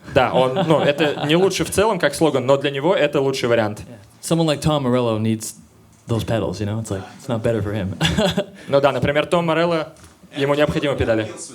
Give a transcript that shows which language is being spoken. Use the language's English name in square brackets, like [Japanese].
[Russian] Да, это не лучше в целом, как слоган, но для него это лучший вариант. [English] Yeah. Someone like Tom Morello needs those pedals, you know? It's like, it's not better for him. [Russian] Ну да, например, Том Морелло, ему необходимы педали.